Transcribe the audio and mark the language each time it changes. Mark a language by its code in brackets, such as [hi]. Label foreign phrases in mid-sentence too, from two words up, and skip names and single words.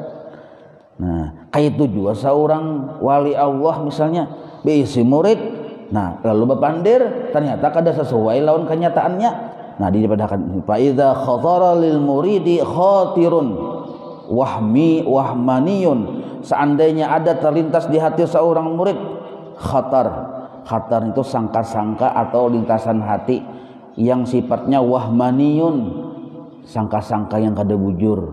[bjn] Nah, kayak itu juga seorang wali Allah misalnya beisi murid. Nah, lalu berpandir ternyata kada sesuai lawan kenyataannya. Nah, dipadahkan [ar] فإذا خطر للمريد خاطر وهماني. [bjn] Seandainya ada terlintas di hati seorang murid khatar itu sangka-sangka atau lintasan hati yang sifatnya wahmaniyun, sangka-sangka yang kada bujur.